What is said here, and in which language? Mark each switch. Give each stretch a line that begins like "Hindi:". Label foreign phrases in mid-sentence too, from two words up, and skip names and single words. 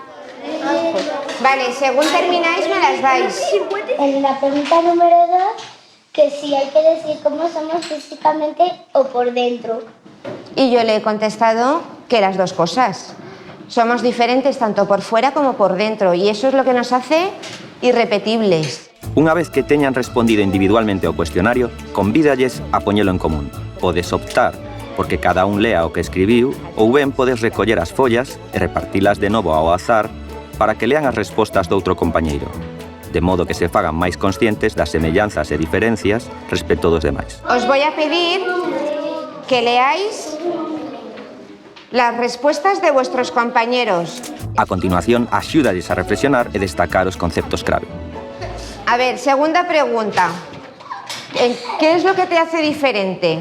Spanish: Vale, según termináis me las dais. En la pregunta número 2, que si hay que decir cómo somos físicamente o por dentro. Y yo le he contestado que las 2 cosas. Somos diferentes tanto por fuera como por dentro, y eso es lo que nos hace irrepetibles.
Galician: Unha vez que teñan respondido individualmente ao cuestionario, convídalles a poñelo en común. Podes optar porque cada un lea o que escribiu, ou ben podes recoller as follas e repartilas de novo ao azar para que lean as respostas do outro compañeiro, de modo que se fagan máis conscientes das semellanzas e diferencias respecto dos demais.
Spanish: Os voy a pedir que leáis las respuestas de vuestros compañeros.
Galician: A continuación, axúdalles a reflexionar e destacar os conceptos clave.
Spanish: A ver, segunda pregunta. ¿Qué es lo que te hace diferente?